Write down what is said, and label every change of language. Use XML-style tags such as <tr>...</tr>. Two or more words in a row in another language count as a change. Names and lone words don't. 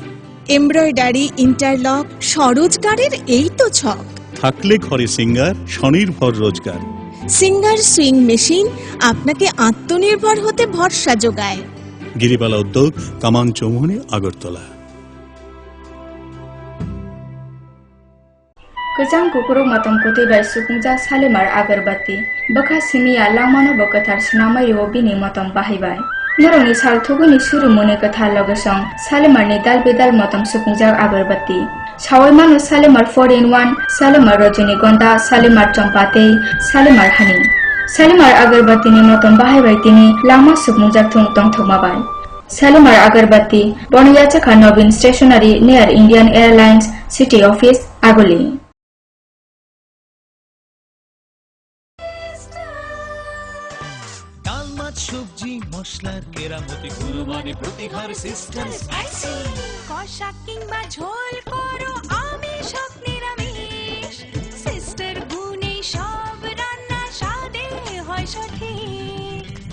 <en>embroidery, interlock,</en> <bn>স্বরোজগারের এই তো ছক। থাকলে ঘরে সিঙ্গার, স্বনির্ভর রোজগার। সিঙ্গার</bn> <en>sewing machine</en> <bn>আপনাকে আত্মনির্ভর হতে ভরসা যোগায়। গিরিবালা উদ্যোগ, কামান চৌমুহনী, আগরতলা।</bn> <trp>Kejang kukuruk matam kuti bai sukungja Salimar Agarbati. Baka simia lamano bokatar sinamai o bini matam bahibai. Naroni sal thuguni suru muni katha logesong Salimar ni dal bedal matam sukungja Agarbati. Sawai manu Salimar 4-in-1, Salimar Rajinigonda, Salimar Champate, Salimar Honey. Salimar Agarbati ni matam bahibai tini lama sukungja thung tong thumabai. Salimar Agarbati, Boniyacha Novin Stationery near Indian Airlines City Office, Agoli.</trp> <bn>সবজি মশলার কেরামতি কুরবানি প্রতি ঘর সিস্টার স্পাইসি। কষা কিংবা ঝোল করো আমিষ হোক নিরামিষ, সিস্টার গুণে সব রান্না স্বাদে হয় সঠিক।</bn>